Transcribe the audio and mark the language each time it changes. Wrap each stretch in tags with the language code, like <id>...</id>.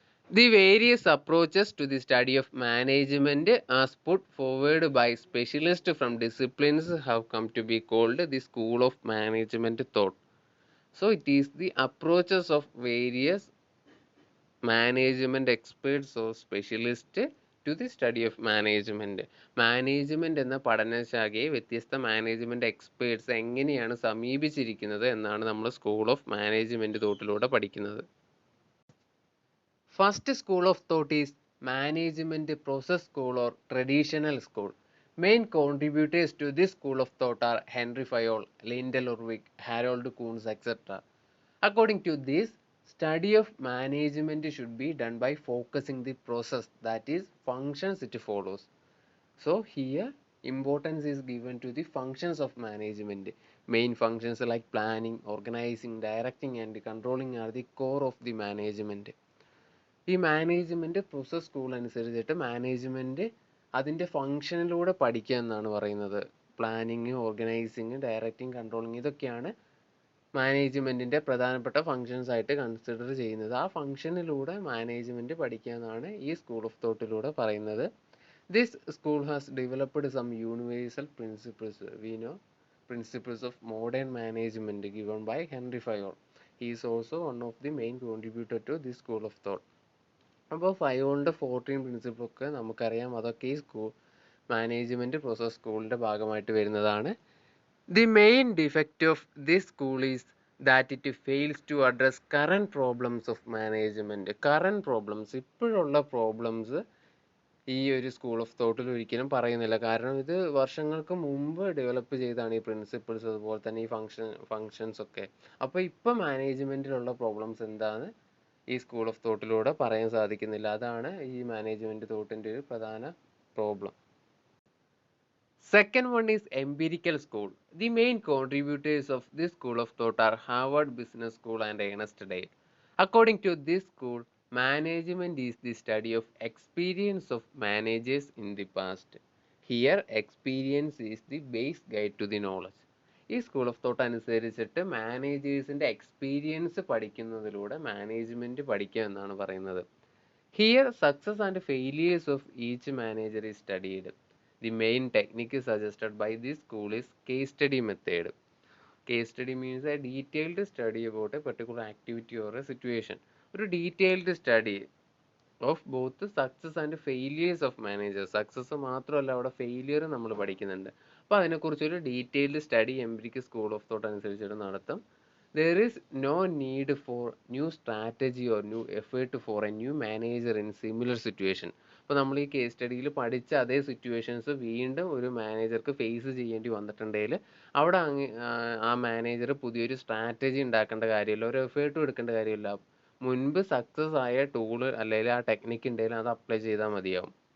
<en>The various approaches to the study of management as put forward by specialists from disciplines have come to be called the School of Management thought. So it is the approaches of various management experts or specialists to the study of management.</en> <ml>Management എന്ന പഠനശാഖയെ വ്യത്യസ്ത management experts എങ്ങനെയാണ് സമീപിച്ചിരിക്കുന്നത് എന്നാണ് നമ്മൾ school of management തോട്ടിലൂടെ പഠിക്കുന്നത്.</ml> <en>First school of thought is management process school or traditional school. Main contributors to this school of thought are Henry Fayol, Lyndall Urwick, Harold Kuhns, etc. According to this, study of management should be done by focusing the process, that is functions it follows. So here importance is given to the functions of management. Main functions like planning, organizing, directing and controlling are the core of the management.</en> <ml>ഈ management process school അനുസരിച്ചിട്ട് management അതിൻ്റെ ഫങ്ഷനിലൂടെ പഠിക്കുക എന്നാണ് പറയുന്നത്. Planning, organising, directing, controlling ഇതൊക്കെയാണ് മാനേജ്മെൻറ്റിൻ്റെ പ്രധാനപ്പെട്ട functions ആയിട്ട് consider ചെയ്യുന്നത്. ആ ഫങ്ഷനിലൂടെ മാനേജ്മെൻറ്റ് പഠിക്കുക എന്നാണ് ഈ സ്കൂൾ ഓഫ് തോട്ടിലൂടെ പറയുന്നത്.</ml> <en>This school has developed some universal principles. We know principles of modern management given by Henry Fayol. He is also one of the main contributor to this school of thought.</en> <ml>അപ്പോൾ ഫയോളിൻ്റെ 14 പ്രിൻസിപ്പിളൊക്കെ നമുക്കറിയാം. അതൊക്കെ ഈ management process സ്കൂളിൻ്റെ ഭാഗമായിട്ട് വരുന്നതാണ്.</ml> <en>The main defect of this school is that it fails to address current problems of management. Current problems,</en> <ml>ഇപ്പോഴുള്ള problems ഈ ഒരു സ്കൂൾ ഓഫ് തോട്ടിൽ ഒരിക്കലും പറയുന്നില്ല. കാരണം ഇത് വർഷങ്ങൾക്ക് മുമ്പ് ഡെവലപ്പ് ചെയ്താണ് ഈ പ്രിൻസിപ്പിൾസ്, അതുപോലെ തന്നെ ഈ ഫങ്ഷൻസ് ഒക്കെ. അപ്പോൾ ഇപ്പോൾ മാനേജ്മെൻറ്റിലുള്ള പ്രോബ്ലംസ് എന്താണ് ഈ സ്കൂൾ ഓഫ് തോട്ടിലൂടെ പറയാൻ സാധിക്കുന്നില്ല. അതാണ് ഈ മാനേജ്മെൻറ്റ് തോട്ടിൻ്റെ ഒരു പ്രധാന problem.</ml> <en>Second one is empirical school. The main contributors of this school of thought are Harvard Business School and Ernest Dale. According to this school, management is the study of experience of managers in the past. Here, experience is the base guide to the knowledge.</en> <ml>ഈ school of thought അനുസരിച്ചിട്ട് മാനേജേഴ്സിൻ്റെ experience പഠിക്കുന്നതിലൂടെ management പഠിക്കുക എന്നാണ് പറയുന്നത്.</ml> <en>Here success and failures of each manager is studied. The main technique suggested by this school is case study method. Case study means a detailed study about a particular activity or a situation.</en> <ml>ഒരു</ml> <en>detailed study of both the success and failures of managers.</en> <ml>Success മാത്രമല്ല, അവിടെ failure നമ്മൾ പഠിക്കുന്നുണ്ട്. അപ്പോൾ അതിനെക്കുറിച്ചൊരു detailed study empirical school of thought അനുസരിച്ചിട്ട് നടത്തും.</ml> <en>There is no need for new strategy or new effort for a new manager in similar situation.</en> <ml>അപ്പോൾ നമ്മൾ ഈ കേസ് സ്റ്റഡിയിൽ പഠിച്ച അതേ സിറ്റുവേഷൻസ് വീണ്ടും ഒരു മാനേജർക്ക് ഫേസ് ചെയ്യേണ്ടി വന്നിട്ടുണ്ടെങ്കിൽ അവിടെ ആ മാനേജർ പുതിയൊരു സ്ട്രാറ്റജി ഉണ്ടാക്കേണ്ട കാര്യമില്ല, ഒരു എഫേർട്ടും എടുക്കേണ്ട കാര്യമില്ല. മുൻപ് സക്സസ് ആയ ടൂള് അല്ലെങ്കിൽ ആ ടെക്നിക്ക് ഉണ്ടെങ്കിൽ അത് അപ്ലൈ ചെയ്താൽ മതിയാവും.</ml>